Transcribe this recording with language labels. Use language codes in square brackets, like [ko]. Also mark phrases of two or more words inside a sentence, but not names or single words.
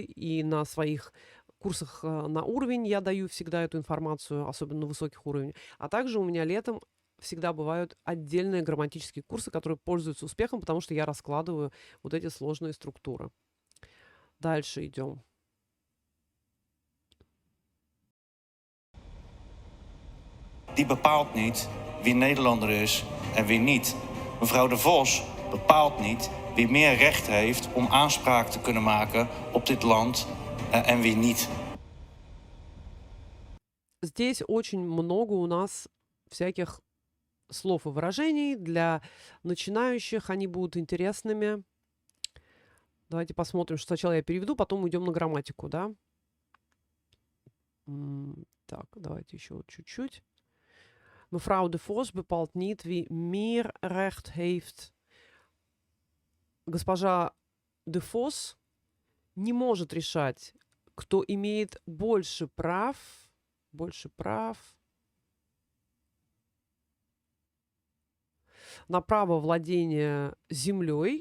[ru] И на своих курсах на уровень я даю всегда эту информацию, особенно на высоких уровнях. А также у меня летом всегда бывают отдельные грамматические курсы, которые пользуются успехом, потому что я раскладываю вот эти сложные структуры. Дальше идем. [nl] die bepaalt niet wie Nederlander is en wie niet. Mevrouw de Vos bepaalt niet wie meer recht heeft om aanspraak te kunnen maken op dit land en wie niet. [ru] Здесь очень много у нас всяких слов и выражений. Для начинающих они будут интересными. Давайте посмотрим, что сначала я переведу, потом уйдем на грамматику, да? Так, давайте еще вот чуть-чуть. [nl] Mevrouw de Vos bepaalt niet wie meer recht heeft. [ru] Госпожа де Vos не может решать, кто имеет больше прав на право владения землей.